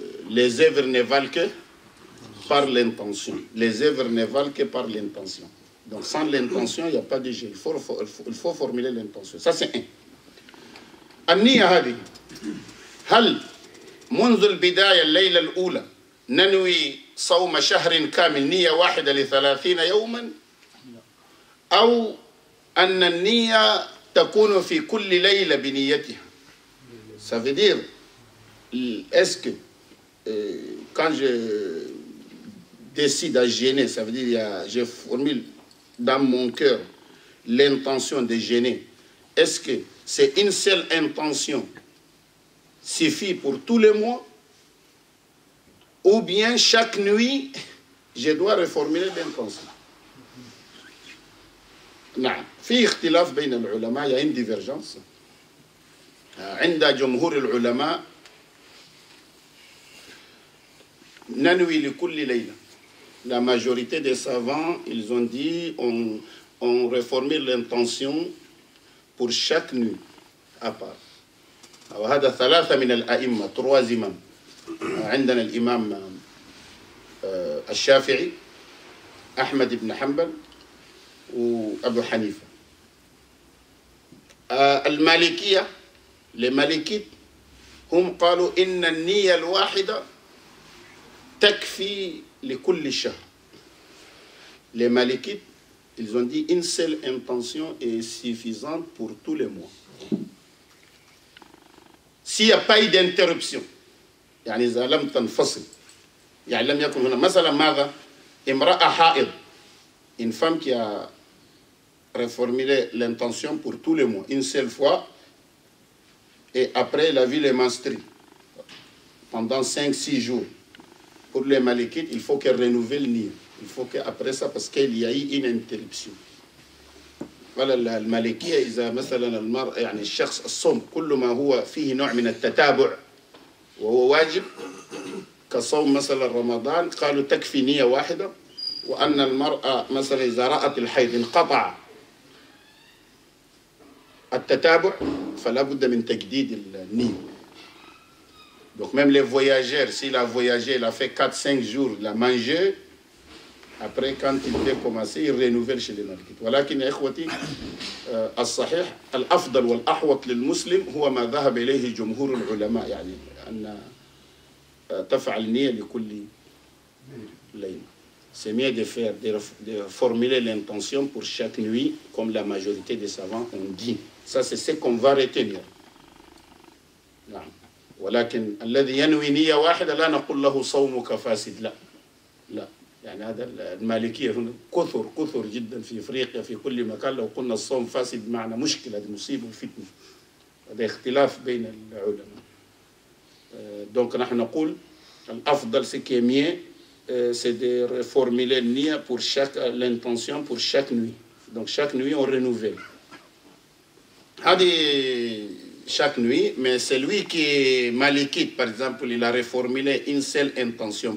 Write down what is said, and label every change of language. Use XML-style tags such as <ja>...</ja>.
<fr>Les œuvres ne valent que par l'intention. Les œuvres ne valent que par l'intention. Donc sans l'intention, il n'y a pas de jeûne. Il faut formuler l'intention. Ça c'est un.</fr> <ar>النية هذه هل منذ البداية الليلة الأولى ننوي صوم شهر كامل نية واحدة ل30 يوما أو أن النية تكون في كل ليلة بنيتها.</ar> <fr>Ça veut dire, est-ce que quand je décide à jeûner, ça veut dire je formule dans mon cœur l'intention de jeûner, est-ce que c'est une seule intention suffit pour tous les mois ou bien chaque nuit je dois reformuler l'intention?</fr> <ar>نعم في اختلاف بين العلماء.</ar> <fr>Il y a une divergence.</fr> <ar>عند جمهور العلماء ننوي لكل ليلة.</ar> <fr>La majorité des savants, ils ont dit on reformule l'intention pour chaque nuit à part.</fr> <ar>وهذا ثلاثة من الأئمة.</ar> <fr>trois imams.</fr> <ar>عندنا الإمام الشافعي أحمد بن حنبل وأبو حنيفة. المالكية les malikites هم قالوا إن النية الواحدة تكفي لكل شهر.</ar> <fr>Les malikites, ils ont dit une seule intention est suffisante pour tous les mois. S'il n'y a pas eu d'interruption,</fr> <ar>يعني إذا لم تنفصل، يعني لم يكن هنا مثلا ماذا؟ امرأة حائض,</ar> <fr>une femme qui a reformulé l'intention pour tous les mois, une seule fois, et après elle a vu les menstrues pendant 5-6 jours. pour les Malikites, il faut qu'elle renouvelle Nia. Il faut qu'après ça, parce qu'il y a eu une interruption.</fr> <ar>voilà المالكية إذا مثلا المرء يعني الشخص الصوم كل ما هو فيه نوع من التتابع وهو واجب كصوم مثلا رمضان قالوا تكفي نية واحدة وأن المرأة مثلا إذا رأت الحيض انقطع التتابع فلا بد من تجديد النية.</ar> <fr>Donc même les voyageurs, s'il a voyagé, il a fait 4-5 jours, il a mangé, après quand il devait commencer, il renouvelle chez les Malikites.</fr> <ar>ولكن يا إخوتي الصحيح الأفضل والأحوط للمسلم هو ما ذهب إليه جمهور العلماء يعني أن تفعل نية لكل ليلة.</ar> <fr>C'est mieux de formuler l'intention pour chaque nuit, comme la majorité des savants ont dit. Ça, c'est ce qu'on va retenir.</fr> <ar>نعم. ولكن الذي ينوي نية واحدة لا نقول له صومك فاسد لا لا يعني هذا المالكية هنا كثر جدا في افريقيا في كل مكان لو قلنا الصوم فاسد معنا مشكلة هذه مصيبة وفتنة هذا اختلاف بين العلماء.</ar> <fr>donc</fr> <ar>نحن نقول الأفضل</ar> <fr>ce qui est mieux c'est de reformuler النية pour l'intention pour chaque nuit. donc chaque nuit on renouvelle. هذه chaque nuit, mais celui qui est malikite, par exemple, il a reformulé une seule intention.</fr>